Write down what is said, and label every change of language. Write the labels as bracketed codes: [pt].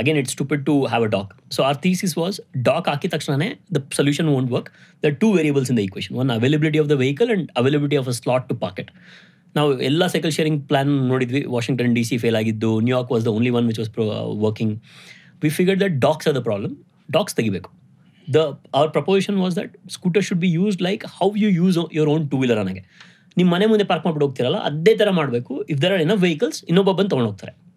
[en] Again it's stupid to have a dock. So our thesis was [kn] dock ಹಾಕಿದ ತಕ್ಷಣನೇ [en] The solution won't work. The 2 variables in the equation. One, availability of the vehicle and availability of a slot to park it. [kn] ನಾವು ಎಲ್ಲ cycle sharing plan ನೋಡಿದ್ವಿ. [en] Washington DC [kn] fail ಆಗಿದ್ದು, [en] New York was the only one which was working. We figured that docks are the problem. [kn] Docx ತೆಗಿಬೇಕು. [en] our proposition was that scooter should be used like how you use your own 2 wheeler [kn] ಅನ್ನಗೆ. ನಿಮ್ಮ ಮನೆ ಮುಂದೆ park ಮಾಡ್ಬಿಟ್ಟು ಹೋಗ್ತಿರಲ್ಲ, ಅದೇ ಥರ ಮಾಡಬೇಕು. [en] if there are enough vehicles, [kn] ಇನ್ನೊಬ್ಬ ಬಂದು ತೊಗೊಂಡು ಹೋಗ್ತಾರೆ.